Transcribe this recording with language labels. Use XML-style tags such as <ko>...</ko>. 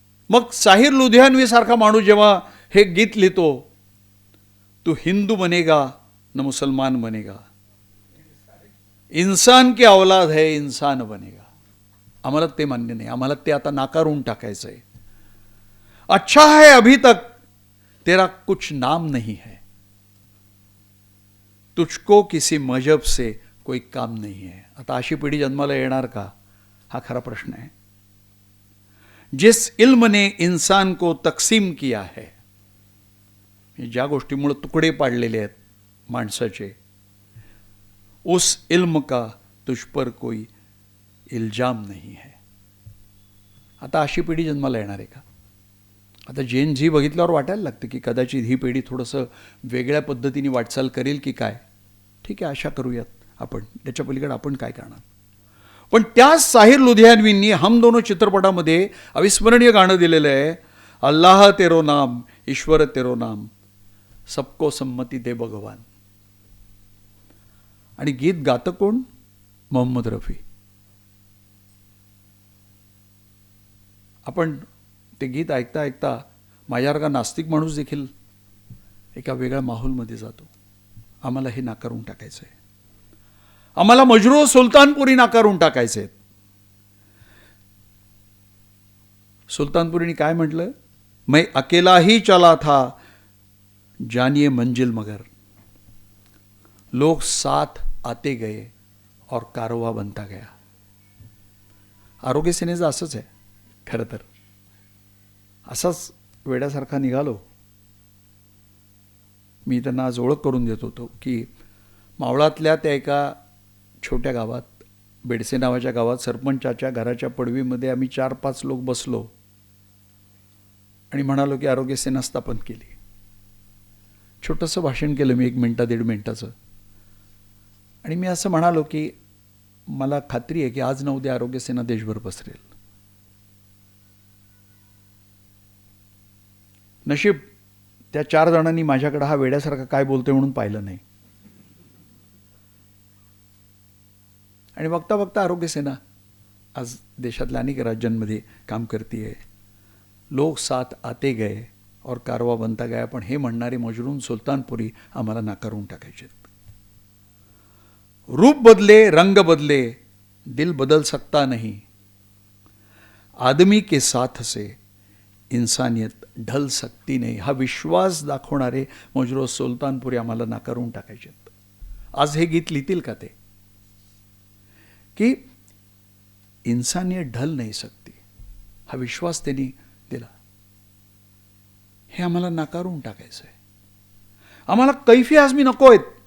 <mr>मग साहिर लुधियानवी सारखा माणूस जेव्हा हे गीत लिहितो,</mr> <hi>तू हिंदू बनेगा न मुसलमान बनेगा, इंसान की औलाद है इंसान बनेगा,</hi> <mr>आम्हाला ते मान्य नाही. आम्हाला ते आता नाकारून टाकायचं आहे.</mr> <hi>अच्छा है अभी तक तेरा कुछ नाम नहीं है, तुझको किसी मजहब से कोई काम नहीं है.</hi> <mr>आता अशी पिढी जन्माला येणार का, हा खरा प्रश्न आहे.</mr> <hi>जिस इल्म ने इंसान को तकसीम किया है,</hi> <mr>ज्या गोष्टीमुळे तुकडे पाडलेले आहेत माणसाचे,</mr> <hi>उस इल्म का तुझ पर कोई इल्जाम नहीं है.</hi> <mr>आता अशी पिढी जन्माला येणार आहे का? आता जेन झी बघितल्यावर वाटायला लागतं की कदाचित ही पिढी थोडंसं वेगळ्या पद्धतीने वाटचाल करेल की काय. ठीक आहे, आशा करूयात आपण. त्याच्या पलीकडे आपण काय करणार. पण त्याच साहिर लुधियानवींनी हम दोनो चित्रपटामध्ये अविस्मरणीय गाणं दिलेलं आहे,</mr> <hi>अल्लाह तेरो नाम, ईश्वर तेरो नाम, सबको संमती दे भगवान.</hi> <mr>आणि गीत गातं कोण? मोहम्मद रफी. आपण ते गीत ऐकता ऐकता माझ्यासारखा नास्तिक माणूस देखील एका वेगळ्या माहोलमध्ये जातो. आम्हाला हे नाकारून टाकायचं आहे. आम्हाला मजरू सुलतानपुरी नाकारून टाकायचे आहेत. सुलतानपुरीने काय म्हटलं?</mr> <hi>मैं अकेला ही चला था जानिए मंजिल मगर, लोग साथ आते गए और कारवा बनता गया.</hi> <mr>आरोग्य सेनेचं असंच आहे खरं तर. असाच वेड्यासारखा निघालो. मी त्यांना आज ओळख करून देत होतो की मावळातल्या त्या एका छोट्या गावात, बेडसे नावाच्या गावात, सरपंचाच्या घराच्या पडवीमध्ये आम्ही 4-5 लोक बसलो आणि म्हणालो की आरोग्य सेना स्थापन केली. छोटंसं भाषण केलं मी, 1 मिनिटा 1.5 मिनिटाचं. आणि मी असं म्हणालो की मला खात्री आहे की आज ना उद्या आरोग्य सेना देशभर पसरेल. नशीब त्या 4 जणांनी माझ्याकडे हा वेड्यासारखा काय बोलतोय म्हणून पाहिलं नाही. आणि बघता बघता आरोग्य सेना आज देशातल्या अनेक राज्यांमध्ये काम करते आहे.</mr> <hi>लोग साथ आते गए और कारवा बनता गया.</hi> <mr>पण हे म्हणणारे मजरून सुलतानपुरी आम्हाला नाकारून टाकायचे.</mr> <hi>रूप बदले, रंग बदले, दिल बदल सकता नहीं, आदमी के साथ से इंसानियत ढल सकती नाही.</hi> <mr>हा विश्वास दाखवणारे मजरू सुलतानपुरी आम्हाला नाकारून टाकायचे. आज हे गीत लिहितील का ते की इंसानियत ढल नाही सकती, हा विश्वास त्यांनी दिला. हे आम्हाला नाकारून टाकायचं आहे. आम्हाला कैफी आझमी नको आहेत.</mr>